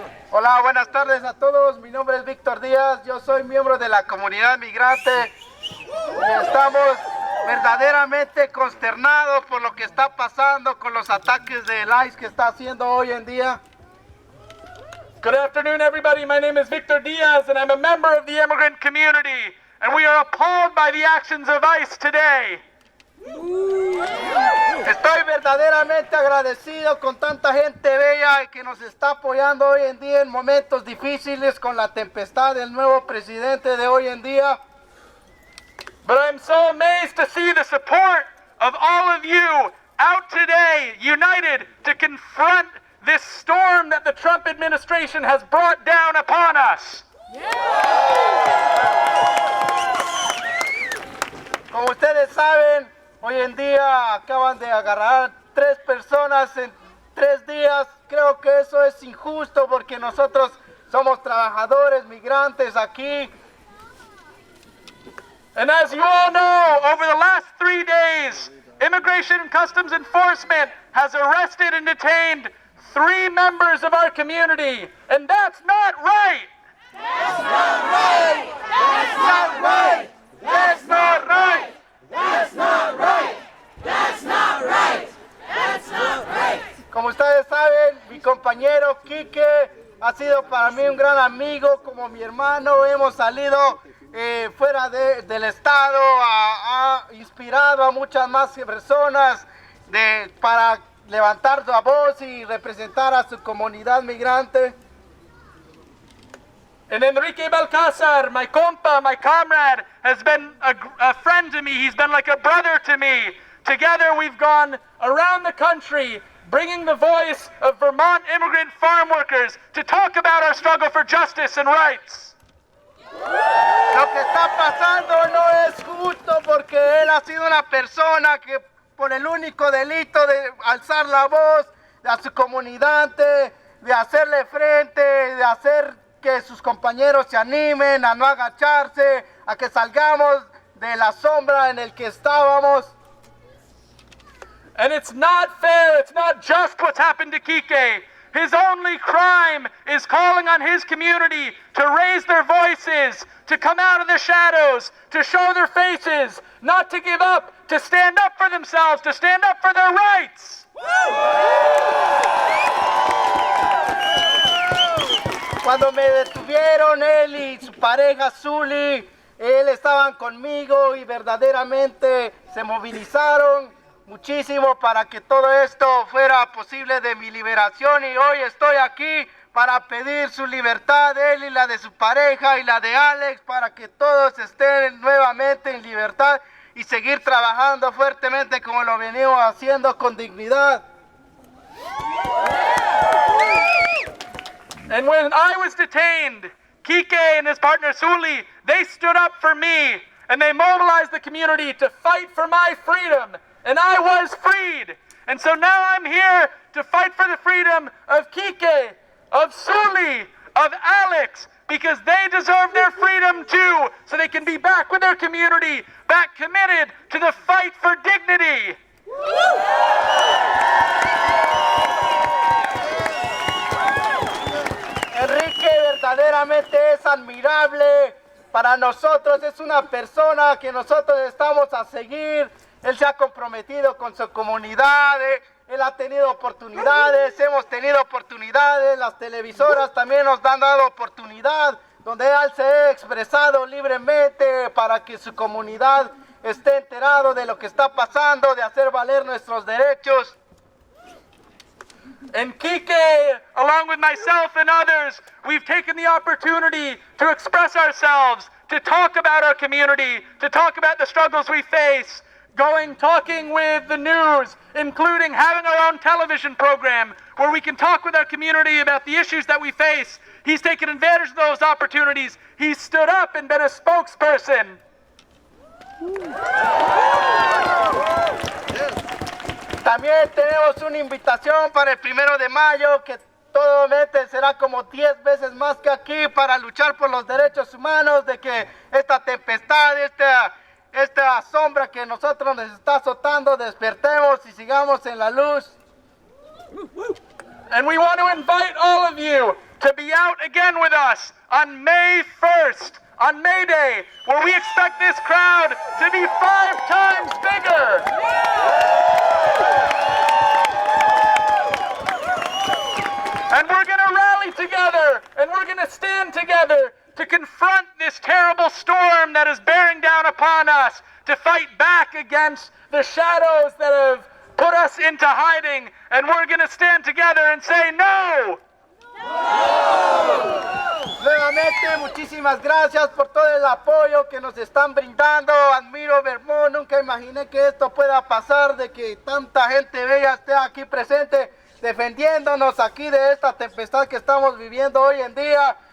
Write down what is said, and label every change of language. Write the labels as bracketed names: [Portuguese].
[Spanish] Hola, buenas tardes a todos. Mi nombre es Víctor Díaz. Yo soy miembro de la comunidad migrante. Y estamos verdaderamente consternados por lo que está pasando con los ataques del ICE que está haciendo hoy en día. [English] Good afternoon, everybody. My name is Victor Diaz, and I'm a member of the immigrant community. And we are appalled by the actions of ICE today. [Spanish] Estoy verdaderamente agradecido con tanta gente bella que nos está apoyando hoy en día en momentos difíciles con la tempestad del nuevo presidente de hoy en día. [English] But I'm so amazed to see the support of all of you out today, united to confront this storm that the Trump administration has brought down upon us. [Spanish] Como ustedes saben, hoy en día acaban de agarrar 3 personas en 3 días. Creo que eso es injusto porque nosotros somos trabajadores migrantes aquí. [English] And as you all know, over the last 3 days, Immigration and Customs Enforcement has arrested and detained 3 members of our community, and that's not right. That's not right. That's not right. That's not right. That's not right. That's not right. That's not right. [Spanish] Como ustedes saben, mi compañero Kike ha sido para mí un gran amigo, como mi hermano. Hemos salido fuera del estado, ha inspirado a muchas más personas para levantar su voz y representar a su comunidad migrante. [English] And Enrique Balcazar, my compa, my comrade, has been a friend to me. He's been like a brother to me. Together we've gone around the country bringing the voice of Vermont immigrant farm workers to talk about our struggle for justice and rights. [Spanish] Lo que está pasando no es justo porque él ha sido una persona que por el único delito de alzar la voz a su comunidad, de hacerle frente, de hacer que sus compañeros se animen a no agacharse, a que salgamos de la sombra en el que estábamos. [English] And it's not fair, it's not just what's happened to Kike. His only crime is calling on his community to raise their voices, to come out of the shadows, to show their faces, not to give up, to stand up for themselves, to stand up for their rights. [Spanish] Cuando me detuvieron, él y su pareja Zully, él estaban conmigo y verdaderamente se movilizaron muchísimo para que todo esto fuera posible de mi liberación, y hoy estoy aquí para pedir su libertad, él y la de su pareja y la de Alex, para que todos estén nuevamente en libertad y seguir trabajando fuertemente como lo venimos haciendo con dignidad. [English] And when I was detained, Kike and his partner Zully, they stood up for me and they mobilized the community to fight for my freedom. And I was freed. And so now I'm here to fight for the freedom of Kike, of Zully, of Alex, because they deserve their freedom too, so they can be back with their community, back committed to the fight for dignity. [Spanish] Enrique verdaderamente es admirable. Para nosotros es una persona que nosotros estamos a seguir. Él se ha comprometido con su comunidad, él ha tenido oportunidades, hemos tenido oportunidades, las televisoras también nos han dado oportunidad, donde él se ha expresado libremente para que su comunidad esté enterado de lo que está pasando, de hacer valer nuestros derechos. [English] And Kike, along with myself and others, we've taken the opportunity to express ourselves, to talk about our community, to talk about the struggles we face. going, talking with the news, including having our own television program where we can talk with our community about the issues that we face. He's taken advantage of those opportunities. He's stood up and been a spokesperson. [Spanish] También tenemos una invitación para el 1 de mayo, que totalmente será como 10 veces más que aquí, para luchar por los derechos humanos, de que esta tempestad, esta sombra que nosotros nos está azotando, despertemos y sigamos en la luz. [English] And we want to invite all of you to be out again with us on May 1st, on May Day, where we expect this crowd to be 5 times bigger. And we're going to rally together, and we're going to stand together to confront this terrible storm that is bearing down upon us, to fight back against the shadows that have put us into hiding, and we're going to stand together and say no! [Spanish] Nuevamente, muchísimas gracias por todo el apoyo que nos están brindando. Admiro Vermont, nunca imaginé que esto pueda pasar, de que tanta gente bella esté aquí presente, defendiéndonos aquí de esta tempestad que estamos viviendo hoy en día.